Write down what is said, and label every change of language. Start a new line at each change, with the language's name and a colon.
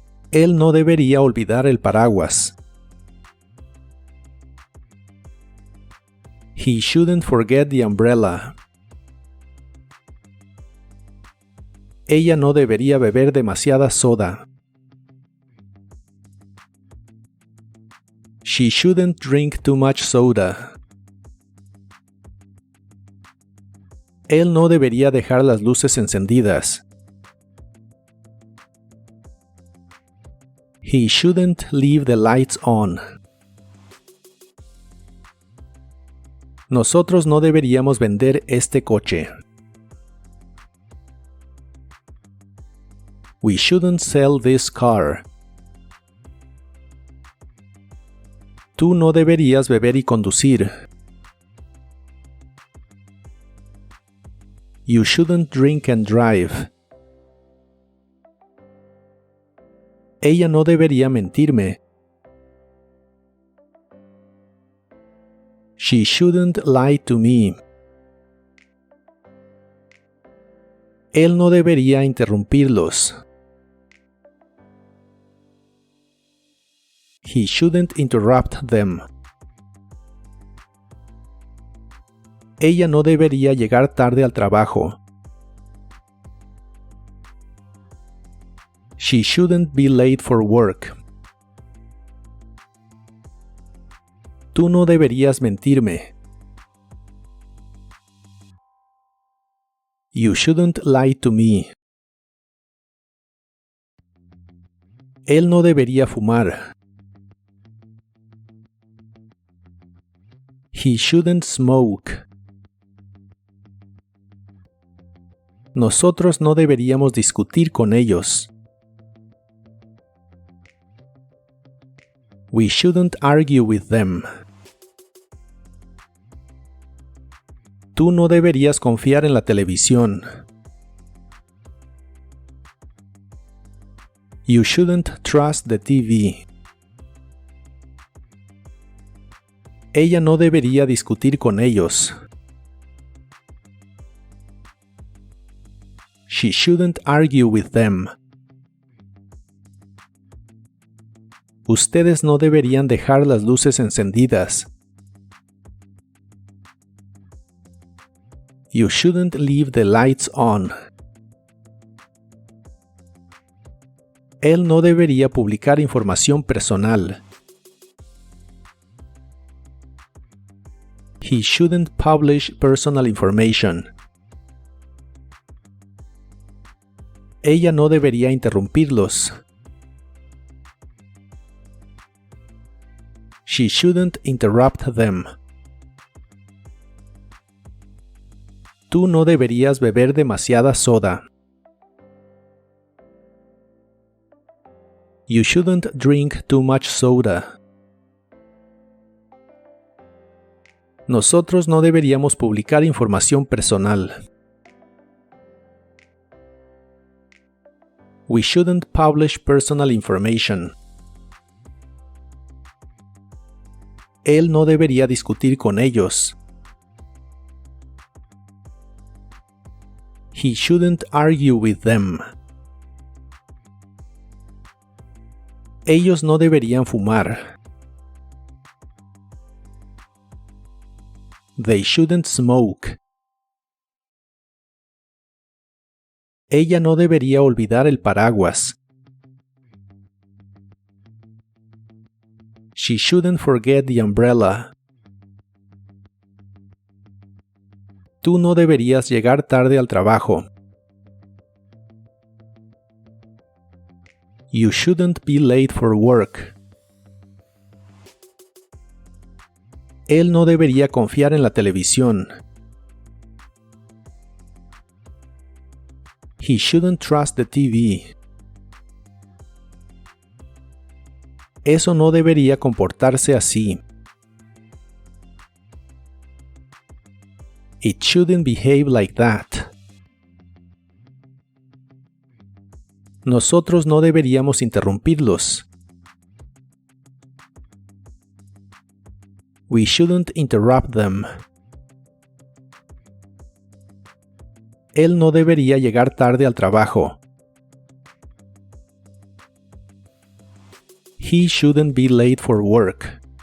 Spanish: Él no debería olvidar el paraguas.
English: He shouldn't forget the umbrella.
Spanish: Ella no debería beber demasiada soda.
English: She shouldn't drink too much soda.
Spanish: Él no debería dejar las luces encendidas.
English: He shouldn't leave the lights on.
Spanish: Nosotros no deberíamos vender este coche.
English: We shouldn't sell this car.
Spanish: Tú no deberías beber y conducir.
English: You shouldn't drink and drive.
Spanish: Ella no debería mentirme.
English: She shouldn't lie to me.
Spanish: Él no debería interrumpirlos.
English: He shouldn't interrupt them.
Spanish: Ella no debería llegar tarde al trabajo.
English: She shouldn't be late for work.
Spanish: Tú no deberías mentirme.
English: You shouldn't lie to me.
Spanish: Él no debería fumar.
English: He shouldn't smoke.
Spanish: Nosotros no deberíamos discutir con ellos.
English: We shouldn't argue with them.
Spanish: Tú no deberías confiar en la televisión.
English: You shouldn't trust the TV.
Spanish: Ella no debería discutir con ellos.
English: She shouldn't argue with them.
Spanish: Ustedes no deberían dejar las luces encendidas.
English: You shouldn't leave the lights on.
Spanish: Él no debería publicar información personal.
English: He shouldn't publish personal information.
Spanish: Ella no debería interrumpirlos.
English: She shouldn't interrupt them.
Spanish: Tú no deberías beber demasiada soda.
English: You shouldn't drink too much soda.
Spanish: Nosotros no deberíamos publicar información personal.
English: We shouldn't publish personal information.
Spanish: Él no debería discutir con ellos.
English: He shouldn't argue with them.
Spanish: Ellos no deberían fumar.
English: They shouldn't smoke.
Spanish: Ella no debería olvidar el paraguas.
English: She shouldn't forget the umbrella.
Spanish: Tú no deberías llegar tarde al trabajo.
English: You shouldn't be late for work.
Spanish: Él no debería confiar en la televisión.
English: He shouldn't trust the TV.
Spanish: Eso no debería comportarse así.
English: It shouldn't behave like that.
Spanish: Nosotros no deberíamos interrumpirlos.
English: We shouldn't interrupt them.
Spanish: Él no debería llegar tarde al trabajo.
English: He shouldn't be late for work.